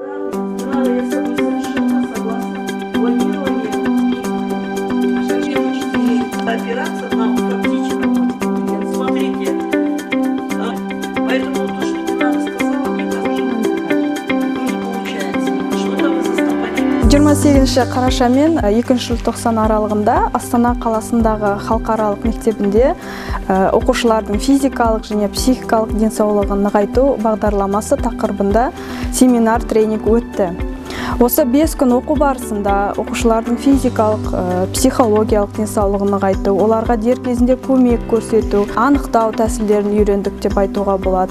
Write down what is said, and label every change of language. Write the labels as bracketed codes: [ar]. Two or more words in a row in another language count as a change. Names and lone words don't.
[ru] Да, я с тобой совершенно согласна. Планирование и опираться на фактическом. Смотрите, поэтому то, что Динара сказала, мне кажется, не получается. Что-то вы застопорили. [kk] 28 қараша мен 2 желтоқсан аралығында Астана қаласындағы халықаралық мектебінде оқушылардың физикалық және психикалық денсаулығын нығайту бағдарламасы тақырыбында семинар тренинг өтті. Осы 5 күн оқу барысында оқушылардың физикалық, психологиялық денсаулығын нығайту, оларға дер кезінде көмек көрсету, анықтау тәсілдерін үйрендік деп айтуға болады.